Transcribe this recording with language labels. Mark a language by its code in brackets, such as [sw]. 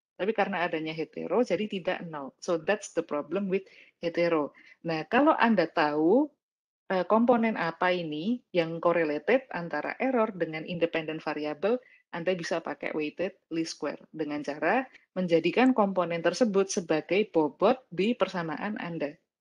[id] Tapi karena adanya hetero, jadi tidak 0. [en] So that's the problem with hetero. [id] Nah, kalau Anda tahu komponen apa ini yang correlated antara error dengan independent variable, Anda bisa pakai weighted least square dengan cara menjadikan komponen tersebut sebagai bobot di persamaan Anda.